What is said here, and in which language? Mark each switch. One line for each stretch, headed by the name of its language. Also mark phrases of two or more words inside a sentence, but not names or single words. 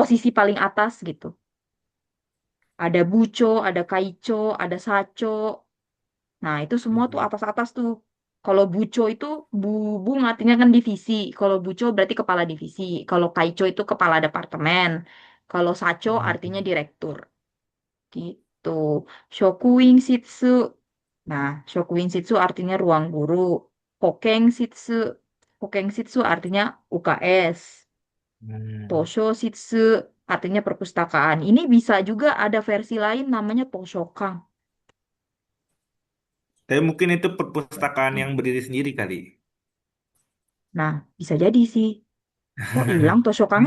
Indonesian: posisi paling atas gitu. Ada buco, ada kaico, ada saco. Nah, itu semua tuh Hmm. atas-atas tuh. Kalau buco itu bung artinya kan divisi. Kalau buco berarti kepala divisi. Kalau kaico itu kepala departemen. Kalau saco artinya Hmm. direktur. Gitu.
Japanese: 職員室.
Indonesian: Nah,
Japanese: 職員室
Indonesian: artinya ruang guru.
Japanese: 保健室. 保健室
Indonesian: artinya UKS. Hmm.
Japanese: 図書室
Indonesian: artinya perpustakaan. Ini bisa juga ada versi lain namanya Toshokan. Tapi mungkin itu perpustakaan yang berdiri sendiri kali. Nah, bisa jadi sih. Oh, hilang Toshokangnya